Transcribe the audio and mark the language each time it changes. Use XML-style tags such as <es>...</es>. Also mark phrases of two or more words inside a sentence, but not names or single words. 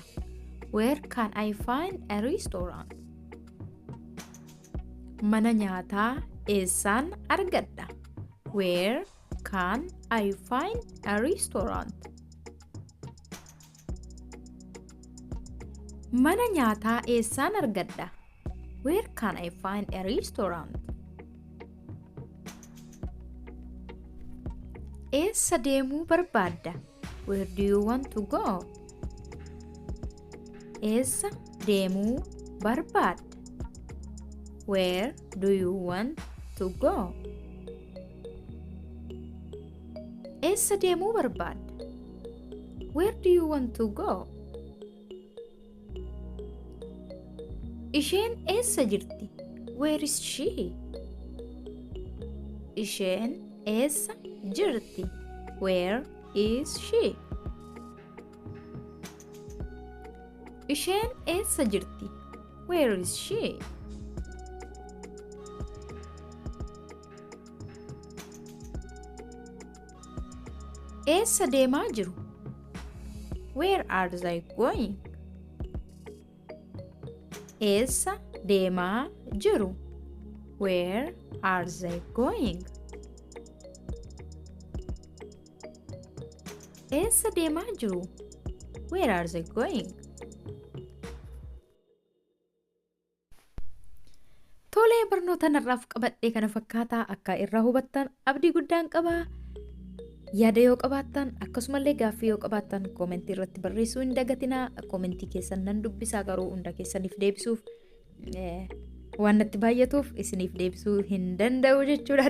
<en>Where can I find a restaurant?</en> <om>Mana nyaataa eessaan argadha?</om> <en>Where can I find a restaurant?</en> <om>Mana nyaataa eessaan argadha?</om> <en>Where can I find a restaurant?</en> <om>Eessa deemuu barbaadda?</om> <en>Where do you want to go?</en> <om>Eessa deemuu barbaadda?</om> <en>Where do you want to go?</en> <om>Eessa deemuu barbaadda?</om> <en>Where do you want to go?</en> <om>Isheen eessa jirti?</om> <en>Where is she?</en> <om>Isheen eessa jirti?</om> <en>Where is she?</en> <om>Isheen eessa jirti?</om> <en>Where is she?</en> <om>Eessa deemaa jiru?</om> <en>Where are they going?</en> <om>Eessa deemaa jiru?</om> <en>Where are they going?</en> <om>Eessa deemaa jiru?</om> <en>Where are they going?</en> <om>Tolee, barnoota narraaf qabadhee kana fakkaataa akka irraa hubattan abdii guddaan qabaa. Yaada yoo qabaattan akkasumallee gaaffii yoo qabaattan koomentii irratti barreessuu hin dagatinaa. Koomentii keessan nan dubbisaa, garuu hunda keessaniif deebisuuf waan natti baay'atuuf isiniif deebisuu hin danda'u jechuudha.</om>